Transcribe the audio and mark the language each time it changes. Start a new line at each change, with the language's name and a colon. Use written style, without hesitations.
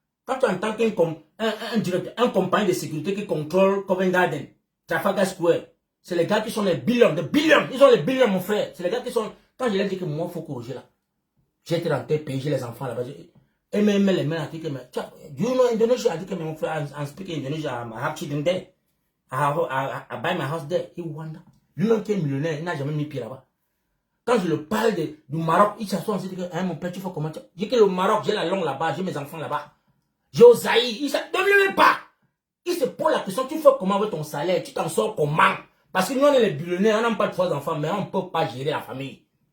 French: Quand tu entends un directeur, un compagnie de sécurité qui contrôle Covent Garden, Trafalgar Square, c'est les gars qui sont les billions, ils ont les billions mon frère. C'est les gars qui sont, quand je leur dis que moi il faut corriger là. J'ai été dans tel pays, j'ai les enfants là-bas. Et même les mains a dit que,
English: do you know Indonesia?
French: A dit que mon frère,
English: I'm speaking Indonesia, I have children there. I buy my house there. He wonder.
French: Lui-même qui est millionnaire, il n'a jamais mis pied là-bas. Quand je le parle du Maroc, il s'assoit, il dit que, hein, mon père, tu fais comment? Je dis que le Maroc, j'ai la langue là-bas, j'ai mes enfants là-bas. J'ai aux Zaïre, il ne donne même pas. Il se pose la question, tu fais comment avec ton salaire? Tu t'en sors comment? Parce que nous, on est les millionnaires, on n'a pas 3 enfants, mais on ne peut pas gérer la famille.